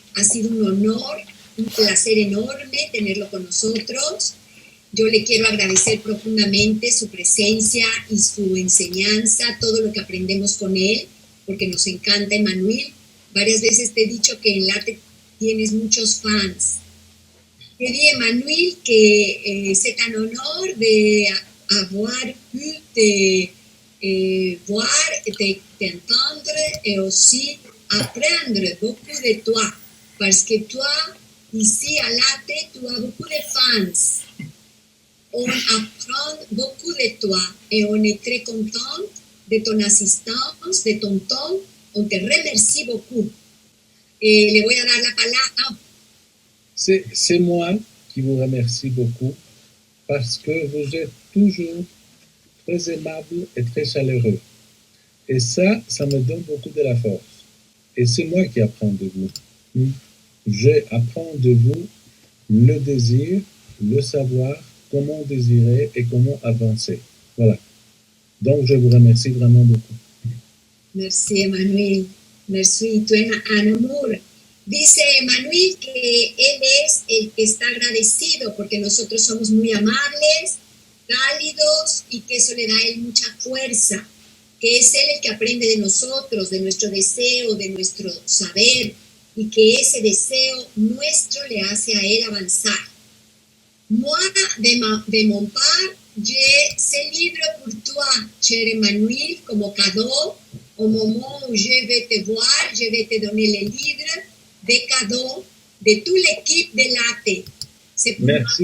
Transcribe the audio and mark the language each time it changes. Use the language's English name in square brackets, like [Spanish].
[Spanish] Ha sido un honor, un placer enorme tenerlo con nosotros. Yo le quiero agradecer profundamente su presencia y su enseñanza, todo lo que aprendemos con él, porque nos encanta Emmanuel. Varias veces te he dicho que en LaTeX tienes muchos fans. [French] Je dis Emmanuel que c'est un honneur d'avoir pu te voir, t'entendre et aussi apprendre beaucoup de toi, parce que toi, ici à LaTeX, tu as beaucoup de fans. On apprend beaucoup de toi et on est très content de ton assistance, de ton temps. On te remercie beaucoup. [Spanish] Et le voy a dar la palabra. [French] C'est moi qui vous remercie beaucoup parce que vous êtes toujours très aimable et très chaleureux. Et ça me donne beaucoup de la force. Et c'est moi qui apprends de vous. J'apprends de vous le désir, le savoir, comment désirer et comment avancer. Voilà. Donc, je vous remercie vraiment beaucoup. Merci, Emmanuel. Merci, tu es un amor. [Spanish] Dice Emmanuel que él es el que está agradecido porque nosotros somos muy amables, cálidos y que eso le da a él mucha fuerza, que es él el que aprende de nosotros, de nuestro deseo, de nuestro saber y que ese deseo nuestro le hace a él avanzar. [French] Moi, de mon part, j'ai ce livre pour toi, cher Emmanuel, como cadeau. Au moment où je vais te voir, je vais te donner le livre de cadeau de toute l'équipe de LaTeX. C'est pour Merci